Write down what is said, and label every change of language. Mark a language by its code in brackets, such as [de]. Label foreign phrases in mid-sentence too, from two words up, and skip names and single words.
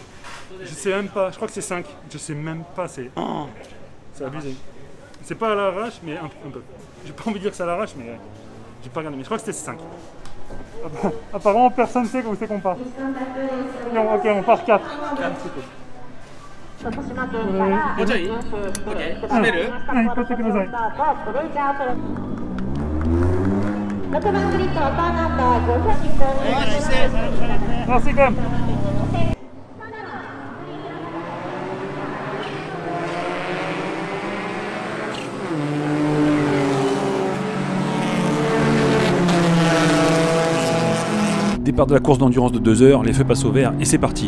[fr] Je sais même pas, je crois que c'est 5. Je sais même pas, c'est abusé. C'est pas à l'arrache, mais un peu. J'ai pas envie de dire que c'est à l'arrache, mais j'ai pas regardé. Mais je crois que c'était 5. Apparemment, personne sait où c'est qu'on part. Non, ok, on part 4. 4, c'est cool. [ja] もうちょい OK 閉めるはい、取ってください。 6番グリッド、パーナンバー500個お願いします。 [fr] Merci quand même. Départ de la course d'endurance de 2 heures, les feux passent au vert et c'est parti.